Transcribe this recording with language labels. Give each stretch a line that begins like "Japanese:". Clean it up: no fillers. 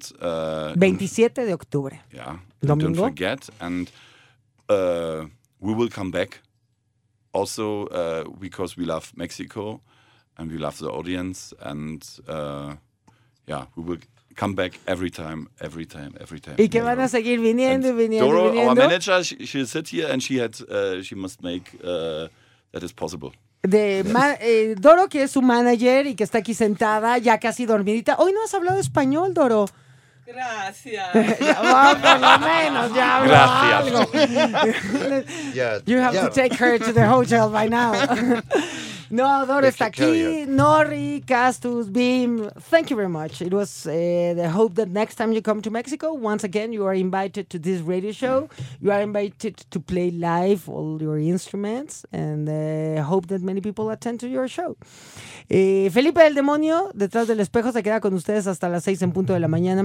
Spanish: 27 de octubre.
English: Yeah.
Spanish: Domingo.
English: Don't forget. And we will come back. Also, because we love Mexico. And we love the audience, and we will come back every time.
Spanish: ¿Y que van a seguir viniendo y viniendo? Doro, viniendo?
English: Our manager, she'll sit here, and she had, she must make that is possible.
Spanish: Doro, que es su manager y que está aquí sentada, ya casi dormidita. Hoy no has hablado español, Doro. Gracias. Ya, bueno, por lo menos, ya hablo algo.
English: Yeah, you have to take her to the hotel by now.
Spanish: No, Doro está aquí.
English: Nori, Castus, Beam, thank you very much. It was the hope that next time you come to Mexico, once again, you are invited to this radio show. You are invited to play live all your instruments, and hope that many people attend to your show.
Spanish: Felipe del Demonio, detrás del espejo, se queda con ustedes hasta las 6 en punto de la mañana.